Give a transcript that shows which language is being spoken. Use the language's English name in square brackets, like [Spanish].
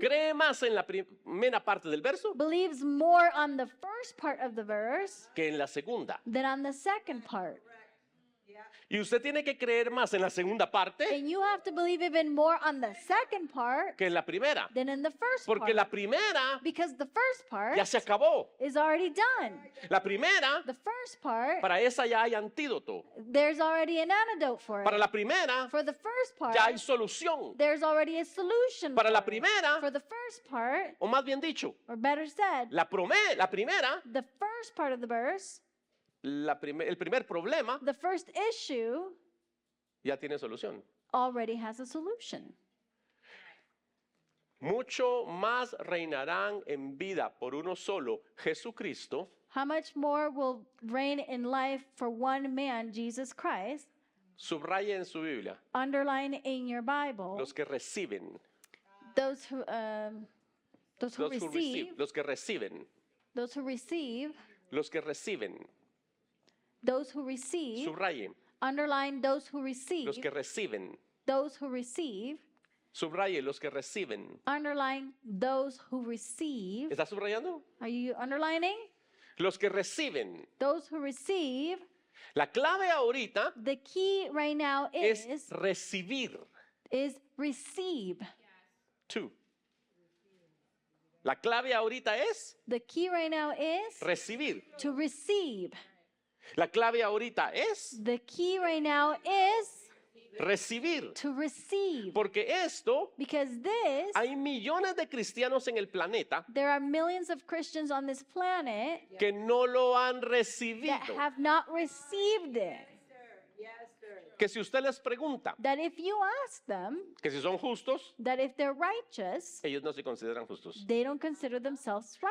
[Spanish] cree más en la primera parte del verso [English] believes more on the first part of the verse [Spanish] que en la segunda. [English] than on the second part. [Spanish] Y usted tiene que creer más en la segunda parte [English] And you have to believe even more on the second part [Spanish] que en la primera. [English] than in the first [Spanish] Porque la primera [English] Because the first part [Spanish] ya se acabó. [English] is already done. [Spanish] La primera, [English] The first part, [Spanish] para esa ya hay antídoto. [English] there's already an antidote for [Spanish] Para [English] it. [Spanish] la primera, [English] For the first part, [Spanish] ya hay solución. [English] there's already a solution [Spanish] Para la [English] for it. [Spanish] primera, [English] For the first part, [Spanish] o más bien dicho, [English] or better said, [Spanish] la primera [English] the first part of the verse [Spanish] el primer problema [English] the first issue [Spanish] ya tiene solución. [English] already has a solution. [Spanish] Mucho más reinarán en vida por uno solo, Jesucristo, [English] How much more will reign in life for one man, Jesus Christ? [Spanish] subraya en su Biblia, [English] Underline in your Bible [Spanish] los que reciben, [English] those who receive, [Spanish] los que reciben, [English] those who receive, [Spanish] los que reciben, [English] those who receive. [Spanish] subraye, [English] Underline those who receive, [Spanish] los que reciben, [English] those who receive. [Spanish] subraye los que reciben. [English] Underline those who receive. [Spanish] ¿Está subrayando? [English] Are you underlining? [Spanish] Los que reciben. [English] Those who receive. [Spanish] La clave ahorita [English] The key right now [Spanish] es [English] is [Spanish] recibir. [English] receive. [Spanish] Two. La clave ahorita es [English] The key right now is [Spanish] recibir. [English] to receive. [Spanish] La clave ahorita es [English] The key right now is [Spanish] recibir. [English] to receive. [Spanish] Porque esto, [English] Because this, [Spanish] hay millones de cristianos en el planeta [English] there are millions of Christians on this planet [Spanish] que no lo han [English] that [Spanish] recibido. [English] have not received it. Yes, sir. [Spanish] Que si usted les pregunta [English] That if you ask them, [Spanish] que si son justos, [English] that if they're righteous, [Spanish] ellos no se consideran justos. [English] they don't consider themselves